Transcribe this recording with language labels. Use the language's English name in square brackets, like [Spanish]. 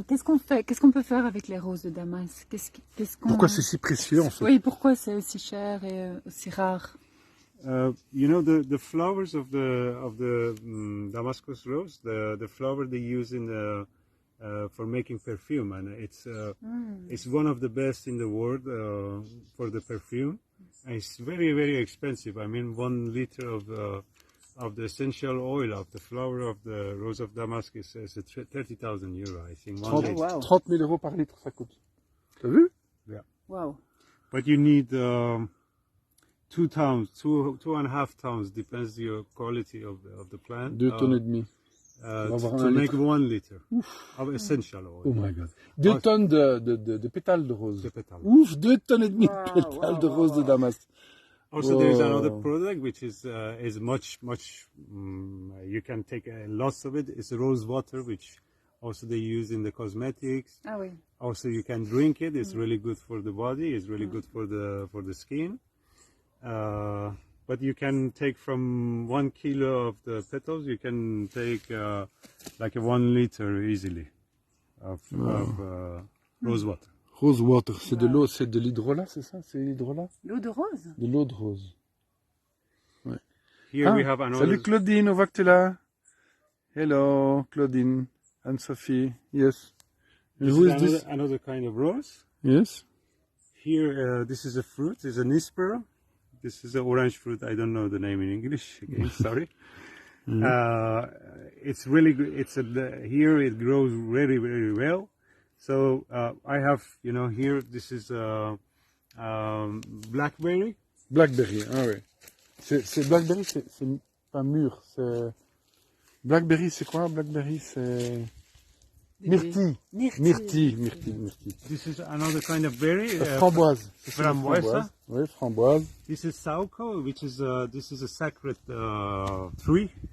[French] Qu'est-ce qu'on peut faire avec les roses de Damas? Pourquoi c'est si précieux en fait? Oui, pourquoi c'est aussi cher et aussi rare? [English] The flowers of the Damascus rose, the flower they use for making perfume, and it's one of the best in the world for the perfume. And it's very, very expensive. I mean, 1 liter of the essential oil of the flower of the rose of Damascus is 30,000 euro, I think. [French] 30 000 euros par litre, ça coûte. T'as vu? Yeah. Wow. [English] But you need 2 tons, 2.5 tons, depends your quality of the plant. [French] 2 tonnes et demie. [English] To make 1 liter of essential oil. Oh my god. [French] 2 tonnes de pétales de rose. [English] The pétales. [French] Ouf, 2 tonnes et demie de pétales de rose de Damas. [English] Also, there's another product which is much. You can take lots of it. It's rose water, which also they use in the cosmetics. Ah oui. Also, you can drink it. It's really good for the body. It's really good for the skin. But you can take from 1 kilo of the petals. You can take like 1 liter easily of rose water. [French] Rose water, c'est de l'eau, c'est de l'hydrolat, c'est ça? C'est l'hydrolat? L'eau de rose? De l'eau de rose. Ouais. [English] Here we have another. [French] Salut Claudine, on voit que tu es là. [English] Hello, Claudine, Anne-Sophie, yes. This Who is is this? another kind of rose. Yes. Here, this is a fruit. It's an ispero. This is an orange fruit. I don't know the name in English. Again, sorry. It's really good. Here it grows very, very well. So I have, here this is blackberry. [French] Blackberry, ah oui. C'est blackberry, c'est pas mûr. C'est blackberry, c'est quoi? Blackberry, c'est myrtille. Myrtille. [English] This is another kind of berry. [French] Framboise. Framboise. Oui, framboise. [English] This is sauco, which is this is a sacred tree.